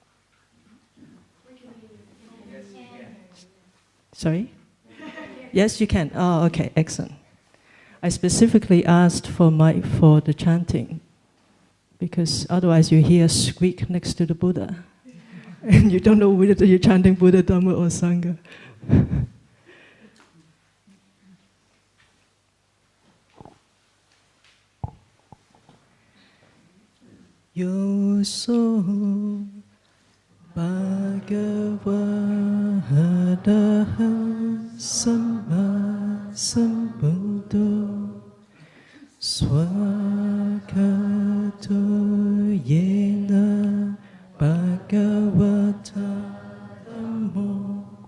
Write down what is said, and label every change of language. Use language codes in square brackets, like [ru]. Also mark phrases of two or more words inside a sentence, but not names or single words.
[en] Yes, you can. Sorry? Yes, you can. Oh, okay, excellent. I specifically asked for mic for the chanting, because otherwise you hear a squeak next to the Buddha, and you don't know whether you're chanting Buddha, Dhamma, or Sangha. [pi] Yoso Bhagavata Samma Sambuddho Swakato Yena Bhagavata Dhammo